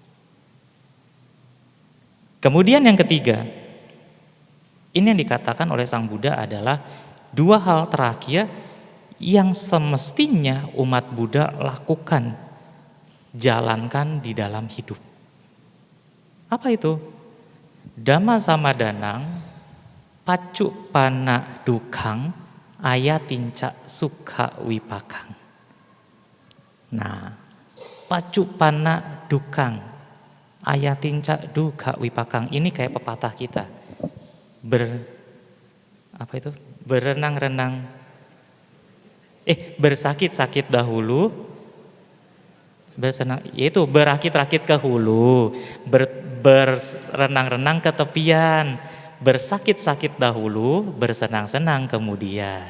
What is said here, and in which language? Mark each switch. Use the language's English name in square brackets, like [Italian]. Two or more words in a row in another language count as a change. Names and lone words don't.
[Indonesian] Kemudian yang ketiga, ini yang dikatakan oleh Sang Buddha adalah dua hal terakhir yang semestinya umat Buddha lakukan, jalankan di dalam hidup. Apa itu? [Pali] Dhamma samadanang, paccuppanna dukkang, ayatinca sukha wipakang. Nah, paccuppanna dukkang, ayatinca dukkha wipakang, [Indonesian] ini kayak pepatah kita. Berenang-renang, bersakit-sakit dahulu, yaitu berakit-rakit ke hulu, berenang-renang ke tepian, bersakit-sakit dahulu, bersenang-senang kemudian.